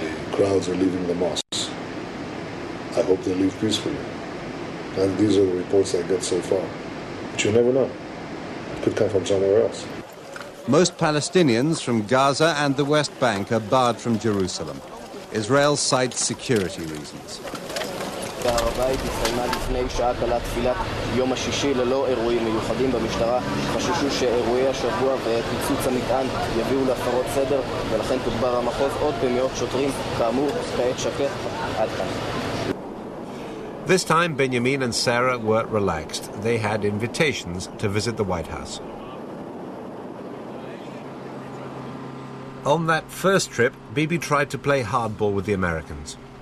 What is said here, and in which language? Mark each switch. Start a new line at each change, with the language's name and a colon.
English: The crowds are leaving the mosques. I hope they leave peacefully. And these are the reports I get so far. But you never know. It could come from somewhere else. Most Palestinians from Gaza and the West Bank are barred from Jerusalem. Israel cites security reasons.
Hebrew: בהר הבית התקיימה לפני שעה קלה תפילת יום השישי ללא אירועים מיוחדים במשטרה. חששו שאירועי השבוע ופיצוץ המטען יביאו להפרות סדר ולכן תוגבר המחוז עוד במאות שוטרים. כאמור, כעת שקט. עד כאן.
English: This time, Benjamin and Sarah were relaxed. They had invitations to visit the White House. On that first trip, Bibi tried to play hardball with the Americans.